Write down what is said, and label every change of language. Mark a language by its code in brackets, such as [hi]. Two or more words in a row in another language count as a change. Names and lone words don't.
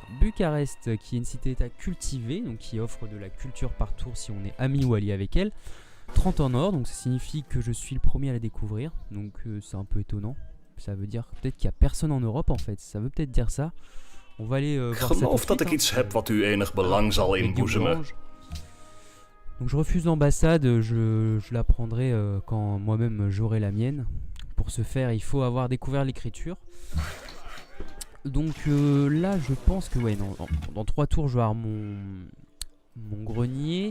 [fr] Bucarest, qui est une cité-état cultivée, donc qui offre de la culture par tour si on est ami ou allié avec elle. 30 en or, donc ça signifie que je suis le premier à la découvrir, donc c'est un peu étonnant. Ça veut dire peut-être qu'il n'y a personne en Europe en fait, ça veut peut-être dire ça. On va aller voir ça tout de [nl] Geloof [fr] suite, [nl] dat ik iets heb wat u enig belang zal inboezemen. [fr] Donc je refuse l'ambassade, je la prendrai quand moi-même j'aurai la mienne. Pour ce faire, il faut avoir découvert l'écriture. Donc là, je pense que ouais, dans 3 tours, je vais avoir mon grenier.